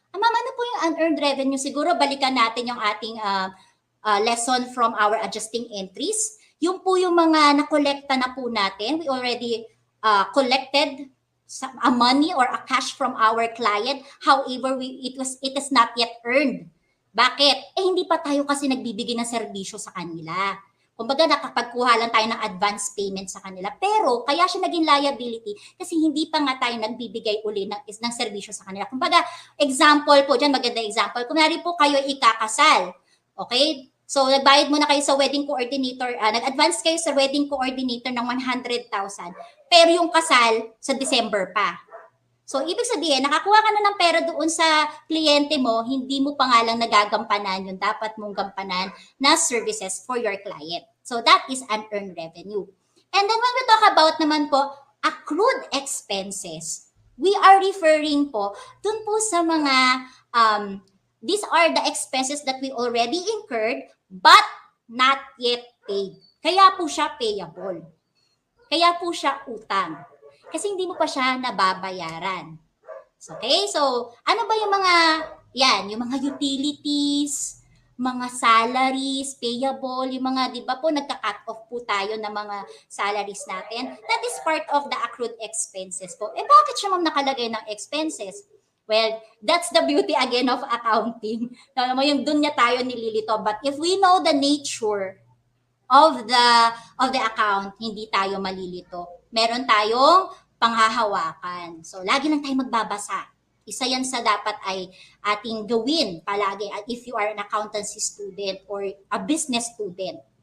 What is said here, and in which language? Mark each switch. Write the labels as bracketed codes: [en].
[tl] Ma'am, ano po yung unearned revenue? Siguro balikan natin yung ating lesson [en] from our adjusting entries. [tl] Yung po yung mga nakolekta na po natin, [en] we already collected a money or a cash from our client. However, it is not yet earned. [tl] Bakit? Hindi pa tayo kasi nagbibigay ng serbisyo sa kanila. Kumbaga, nakapagkuha lang tayo ng advance payment sa kanila. Pero, kaya siya naging liability kasi hindi pa nga tayo nagbibigay uli ng serbisyo sa kanila. Kumbaga, example po dyan, maganda example. Kunwari po kayo ikakasal. Okay? So, nagbayad muna kayo sa wedding coordinator, nag-advance kayo sa wedding coordinator ng 100,000. Pero yung kasal, sa December pa. So, ibig sabihin, nakakuha ka na ng pera doon sa kliyente mo, hindi mo pa nga lang nagagampanan yung dapat mong gampanan na [en] services for your client. So, that is unearned revenue. And then, when we talk about [tl] naman po, [en] accrued expenses, we are referring [tl] po dun po sa mga, [en] these are the expenses that we already incurred but not yet paid. [tl] Kaya po siya payable. Kaya po siya utang. Kasi hindi mo pa siya nababayaran. Okay? So, ano ba yung mga, yung mga utilities, mga salaries, payable, yung mga, di ba po, nagka-cut off po tayo ng mga salaries natin. [en] That is part of the accrued expenses po. [tl] Bakit siya ma'am nakalagay ng expenses? [en] Well, that's the beauty again of accounting. [tl] Yung dun niya tayo nililito. [en] But if we know the nature of the account, [tl] hindi tayo malilito. Meron tayong panghahawakan. So, lagi lang tayo magbabasa. Isa yan sa dapat ay ating gawin palagi [en] if you are an accountancy student or a business student.